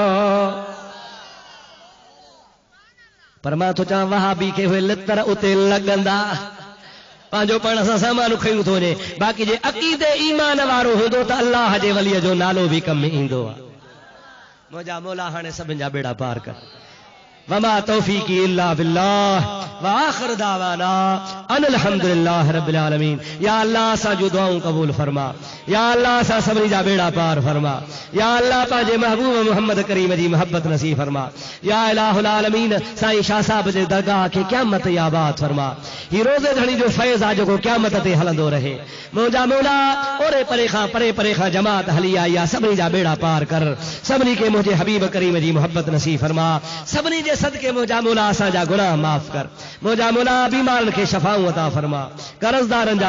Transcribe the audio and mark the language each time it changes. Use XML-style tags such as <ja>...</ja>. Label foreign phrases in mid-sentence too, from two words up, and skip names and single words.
<sd>पर मां थो चवां वहाबी खे उहे लितर उते लॻंदा पंहिंजो पाण सां सामान खयूं थो वञे बाक़ी जे अक़ीदे ईमान वारो हूंदो त अल्लाह जे वलीअ जो नालो बि कम में ईंदो आहे मुझा मौला हाणे सभिनि जा बेड़ा पार कर</sd> <ar>وما توفيقي إلا بالله وآخر دعوانا أن الحمد لله رب العالمين</ar> <sd>या अल्लाह असां जूं दुआऊं क़बूल फरमा या अल्लाह असां सभिनी जा बेड़ा पार फरमा या अल्लाह पंहिंजे महबूब मोहम्मद करीम जी मोहब्बत नसीब फरमा</sd> <ar>يا إله العالمين</ar> <sd>साईं शाह साहब जे दरगाह खे क़यामत या आबाद फरमा ही रोज़े धणी जो फैज़ आहे जेको क़यामत ते हलंदो रहे मुंहिंजा मौला ओरे परे खां जमात हली आई आहे सभिनी जा बेड़ा पार कर सभिनी खे मुंहिंजे हबीब करीम जी मोहब्बत नसीब फरमा सभिनी जे सदके मुंहिंजा मौला असांजा गुनाह माफ़ कर मुंहिंजा मौला बीमारनि खे शफ़ाऊं अता फरमा कर्ज़दारनि जा</sd>